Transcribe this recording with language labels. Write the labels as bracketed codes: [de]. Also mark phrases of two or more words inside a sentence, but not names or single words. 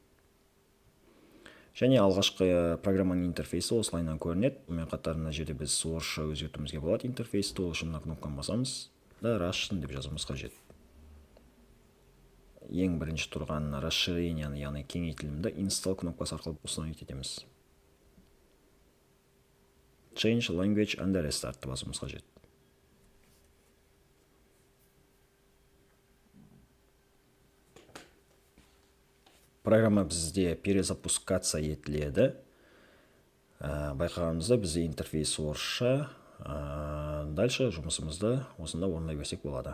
[kk] Және алғашқы программаның интерфейсі осылайынан көрінеді. Мен қатар мына жерде біз орысша өзгертуімізге болады интерфейсті. Ол үшін кнопканы басамыз. Да Russian деп жазуымыз қажет. Ең бірінші тұрған расширенияны, яғни кеңейтілімді install кнопкасы арқылы установить етеміз. [en] Change language and restart басуымыз қажет. [kk] Программа бізде перезапускаться етіледі. Байқағанымызда бізде интерфейс орысша. Дальше жұмысымызды осында орындай берсек болады.